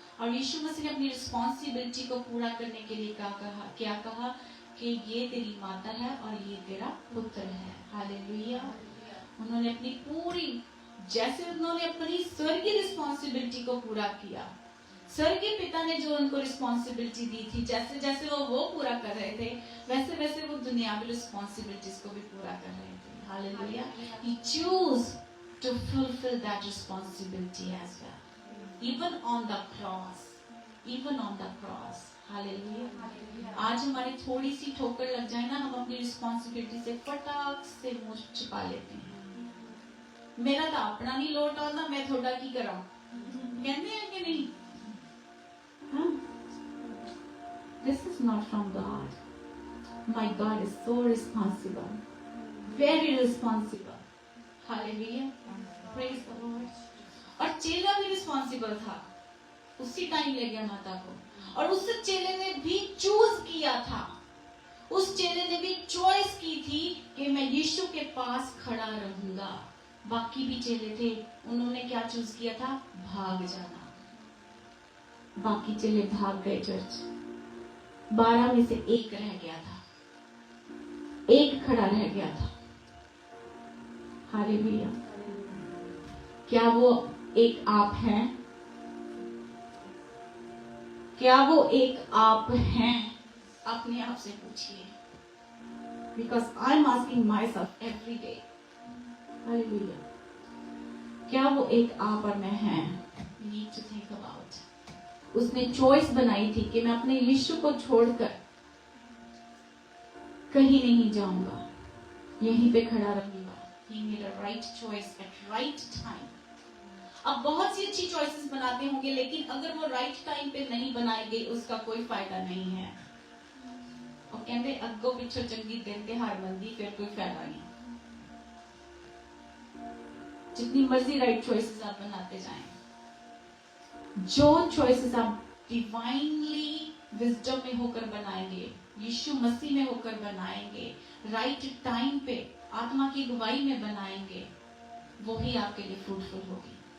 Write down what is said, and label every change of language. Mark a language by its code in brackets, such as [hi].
[hi] और यीशु मसीह ने अपनी रिस्पॉन्सिबिलिटी को पूरा करने के लिए क्या कहा कि ये तेरी माता है और ये तेरा पुत्र है। हालेलुया। उन्होंने अपनी पूरी, जैसे उन्होंने अपनी स्वर्गीय रिस्पॉन्सिबिलिटी को पूरा किया, स्वर्गीय पिता ने जो उनको रिस्पॉन्सिबिलिटी दी थी, जैसे जैसे वो पूरा कर रहे थे, वैसे वैसे वो दुनियावी रिस्पॉन्सिबिलिटीज को भी पूरा कर रहे थे। Hallelujah. [en] He chose to fulfill that responsibility as well, even on the cross, even on the cross. [hi] Hallelujah. आज हमारी थोड़ी सी ठोकर लग जाए ना, हम अपनी रिस्पॉन्सिबिलिटी से फटाक से मुंह छिपा लेते हैं। मेरा तो अपना नहीं लोट आता, मैं थोड़ा की कराऊं, कहते हैं कि नहीं? [en] This is not from God. My God is so responsible, very responsible. Hallelujah, praise the Lord. [hi] और चेला भी रिस्पॉन्सिबल था। उसी टाइम ले गया माता को। और उस चेले ने भी चूज किया था, उस चेले ने भी चॉइस की थी कि मैं यीशु के पास खड़ा रहूंगा। बाकी भी चेले थे, उन्होंने क्या चूज किया था? भाग जाना। बाकी चेले भाग गए चर्च। 12 में से एक रह गया था, एक खड़ा रह गया था। हालेलुया। क्या वो एक आप हैं? क्या वो एक आप हैं? अपने आप से पूछिए। [en] Because I am asking my self every day. [hi] Hallelujah. क्या वो एक आप और मैं हैं? [en] We need to think about। [hi] उसने चॉइस बनाई थी कि मैं अपने यीशु को छोड़कर कहीं नहीं जाऊंगा, यहीं पे खड़ा रहूंगा। [en] He made a right choice at right time। [hi] अब बहुत सी अच्छी चॉइसेस बनाते होंगे, लेकिन अगर वो राइट टाइम पे नहीं बनाई गई, उसका कोई फायदा नहीं है। और कहते [pa] अग्गों पिछों चंगी दिन त्योहार मंदी, [hi] फिर कोई फायदा नहीं। जितनी मर्जी राइट चॉइसेस आप बनाते जाएं, जो चॉइसेस आप डिवाइनली विजडम में होकर बनाएंगे, यीशु मसीह में होकर बनाएंगे, राइट टाइम पे आत्मा की अगुवाई में बनाएंगे, वो ही आपके लिए फ्रूटफुल होगी।